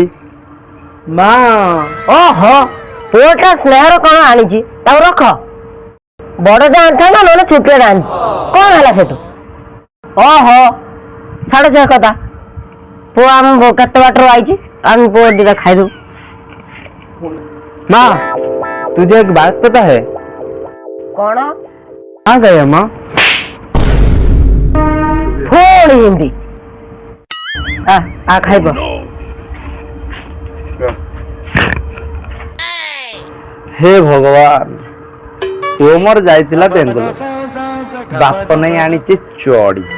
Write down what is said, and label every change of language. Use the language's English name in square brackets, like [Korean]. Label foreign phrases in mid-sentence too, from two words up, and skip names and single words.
[Odia] ମା ଓହୋ ପୁଅଟା ସ୍ନେହର କଣ ଆଣିଛି ତାକୁ ରଖ। ବଡଟା ଆଣିଥାନ୍ତା ନହେଲେ ଛୋଟିଆଟା ଆଣିଛି କଣ ହେଲା ସେଠୁ? ଓହୋ ଛାଡ ସେ କଥା। ପୁଅ ଆମ କେତେ ବାଟରୁ ଆଇଛି ଆମେ ପୁଅ ଦିଟା ଖାଇଦବୁ। [Hindi] माँ तुझे एक बात पता है? [Odia] କଣ [Hindi] कहाँ गए माँ? [Odia] ପୁଣି ହିନ୍ଦୀ ଖାଇବ। [Hindi] हे भगवान [Odia] ପୁଅ ମୋର ଯାଇଥିଲା ବେଙ୍ଗଲୋର ବାପ ନେଇ ଆଣିଛି ଚଡ଼ି।